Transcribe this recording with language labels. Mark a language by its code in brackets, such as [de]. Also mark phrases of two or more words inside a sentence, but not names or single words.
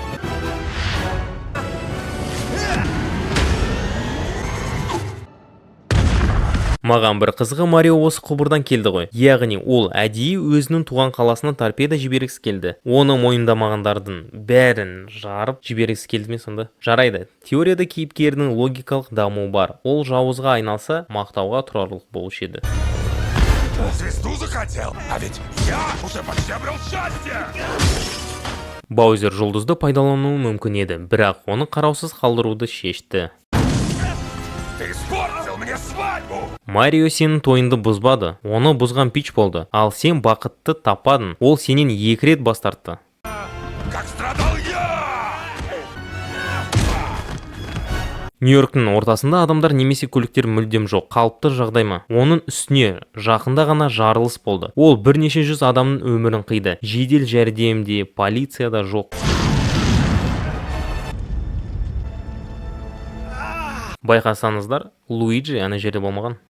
[kk] Маған бір қызығы Марио осы құбырдан келді ғой. Яғни ол әдейі өзінің туған қаласына торпеда жібергісі келді. Оны мойындамағандардың бәрін жарып жібергісі келді ме сонда? Жарайды. Теорияда кейіпкердің логикалық дамуы бар. Ол жауызға айналса, мақтауға тұрарлық болушы еді. [ru] Звезду захотел, а ведь я уже почти обрел счастье! [kk] Баузер жұлдызды пайдалануы мүмкін еді, бірақ оны қараусыз қалдыруды шешті. [ru] Ты испортил мне свадьбу! [kk] Марио сенің тойынды бұзбады, оны бұзған пич болды, ал сен бақытты таппадың, ол сенен 2 рет бас тартты. [ru] Как страдал я! [kk] Нью-Йорктың ортасында адамдар немесе көліктер мүлдем жоқ, қалыпты жағдай ма? Оның үстіне жақында ғана жарылыс болды. Ол бірнеше жүз адамның өмірін қиды. Жедел жәрдемде, полицияда жоқ. Байқасаңыздар, Луиджи ана жерде болмаған.